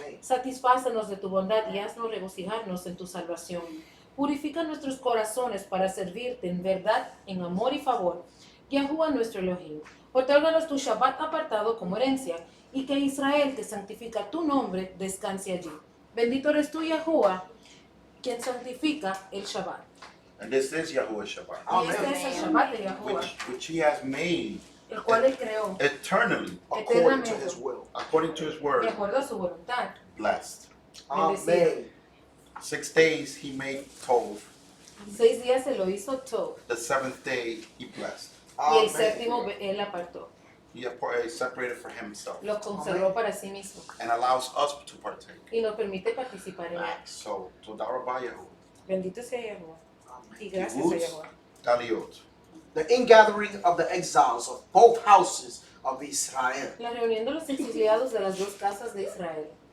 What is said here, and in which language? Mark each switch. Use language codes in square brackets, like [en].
[es] Satisfácenos de tu bondad y haznos regocijarnos en tu salvación. Purifica nuestros corazones para servirte en verdad, en amor y favor. Yahuwah nuestro Elohim, otórganos tu Shabbat apartado como herencia, y que Israel, que santifica tu nombre, descanse allí. Bendito eres tú, Yahuwah, quien santifica el Shabbat. [en] And this is Yahuwah's Shabbat, [es] Y este es el Shabbat de Yahuwah, [en] which he has made [es] el cual él creó [en] eternally, According to his will. according to his [es] de [en] word, [es] acuerdo a su voluntad. [en] blessed. Amen. 6 days he made Tov, [es] 6 días se lo hizo todo, [en] the 7th day he blessed. [es] y el [en] Amen. [es] séptimo él apartó, [en] He separated for himself [es] lo conservó para sí mismo, [en] and allows us to partake. [es] y nos permite participar en él. [en] So, [he] Todah Rabah [en] Yahuwah, [es] Bendito sea Yahuwah, y gracias a [he] Kibbutz, [es] Yahuwah. [he] Taliot. [en] The ingathering of the exiles of both houses of Israel. [es] La reunión de los exiliados de las dos casas de Israel.